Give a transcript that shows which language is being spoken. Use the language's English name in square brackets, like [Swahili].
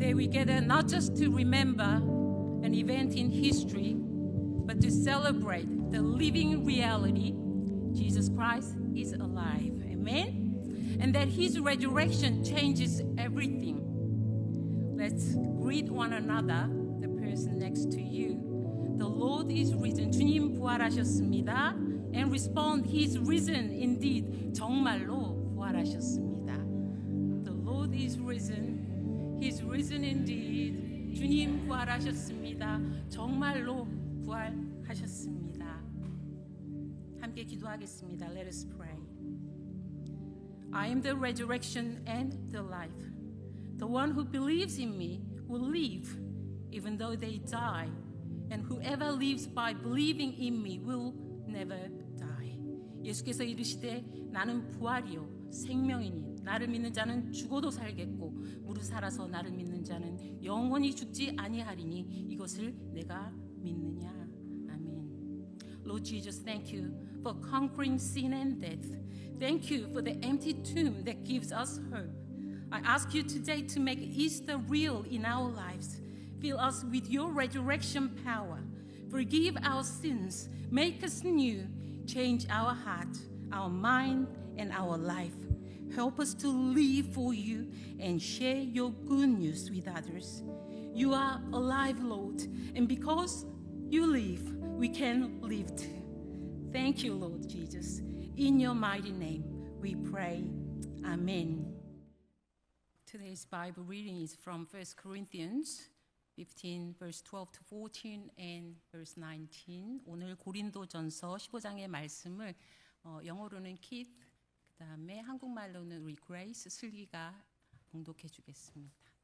[English] gather not just to remember an event in history, but to celebrate the living reality Jesus Christ is alive. Amen? And that his resurrection changes everything. Let's greet one another, the person next to you. The Lord is risen. [Korean] 주님 부활하셨습니다. [English] And respond, He's risen indeed. [Korean] 정말로 부활하셨습니다. [English] The Lord is risen. He's risen indeed. [Korean] 주님 부활하셨습니다. 정말로 부활하셨습니다. 함께 기도하겠습니다. [English] Let us pray. I am the resurrection and the life. The one who believes in me will live even though they die. And whoever lives by believing in me will never die. [Korean] 예수께서 이르시되 나는 부활이요 생명이니 나를 믿는 자는 죽어도 살겠고 무릇 살아서 나를 믿는 자는 영원히 죽지 아니하리니 이것을 내가 믿느냐. 아멘. [English] Lord Jesus, thank you for conquering sin and death. Thank you for the empty tomb that gives us hope. I ask you today to make Easter real in our lives. Fill us with your resurrection power. Forgive our sins. Make us new. Change our heart, our mind, and our life. Help us to live for you and share your good news with others. You are alive, Lord, and because you live, we can live too. Thank you, Lord Jesus. In your mighty name, we pray. Amen. Today's Bible reading is from 1 Corinthians 15, verse 12 to 14 and verse 19. [Korean] 오늘 고린도전서 15장의 말씀을 영어로는 Keith, 그다음에 한국말로는 우리 Grace 슬기가 봉독해 주겠습니다.